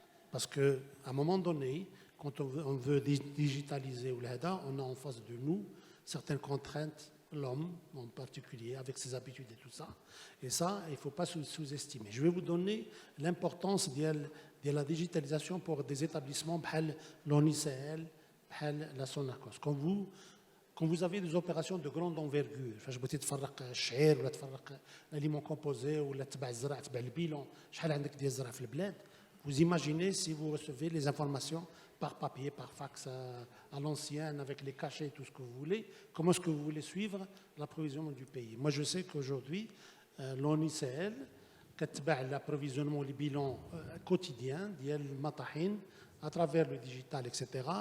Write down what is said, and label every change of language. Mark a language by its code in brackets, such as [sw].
[fr] Parce qu'à un moment donné, quand on veut digitaliser on a en face de nous certaines contraintes, l'homme en particulier, avec ses habitudes et tout ça. Et ça, il ne faut pas sous-estimer. Je vais vous donner l'importance de la digitalisation pour des établissements comme l'ONICEL, la Sonacos. Quand vous avez des opérations de grande envergure, je peux [ar] تفرق الشعير ولا تفرق [fr] l'aliment composé [ar] ولا تبع الزرع تبع البيلون شحال عندك ديال الزرع في البلاد. [fr] Vous imaginez si vous recevez les informations par papier, par fax à l'ancienne, avec les cachets, tout ce que vous voulez, comment est-ce que vous voulez suivre l'approvisionnement du pays? Moi, je sais qu'aujourd'hui, l'ONICEL [ar] كتبع [fr] l'approvisionnement, les bilans quotidiens [ar] ديال المطاحين [fr] à travers le digital, etc.